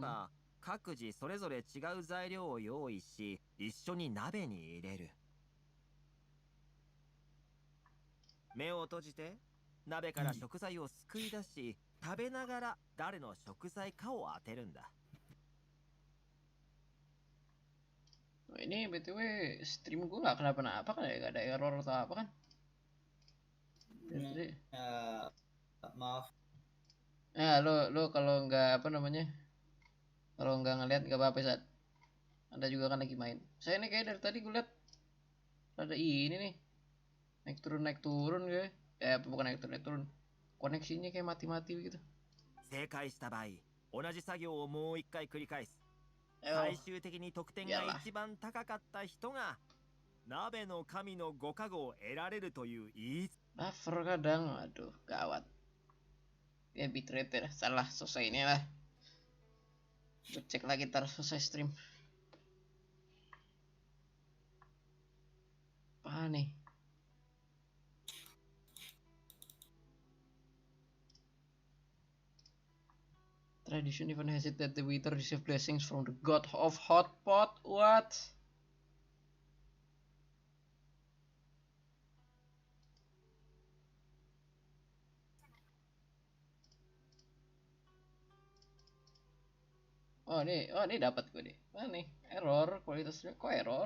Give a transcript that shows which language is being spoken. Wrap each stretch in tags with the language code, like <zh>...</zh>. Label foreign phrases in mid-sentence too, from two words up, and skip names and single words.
<ja>各自それぞれ違う材料を用意し、一緒に鍋に入れる。目を閉じて、鍋から食材をすくい出し、食べながら誰の食材かを当てるんだ。</ja> <id>Ini BTW stream gue nggak kenapa-napa kan ya, nggak ada error atau apa kan? Maaf. Ya lo kalau nggak apa namanya, kalau nggak ngeliat nggak apa-apa saat. Anda juga kan lagi main. Saya ini kayak dari tadi gue liat ada ini nih naik turun gue. Bukan naik turun. Koneksinya kayak mati-mati begitu.</id> <ja>正解した場合、同じ作業をもう一回繰り返す。最終的に得点が一番高かった人が鍋の神のご加護を得られるという言い。</ja> <id>Buffer kadang, aduh gawat. Ya bitrate dah, salah selesai ini lah. Gue cek lagi ntar selesai stream. Apa nih?</id> <en>Tradition even has it that the waiter receive blessings from the god of hot pot. What?</en> <id>Oh ini dapat gue deh. Mana nih? Error kualitasnya kok error?</id>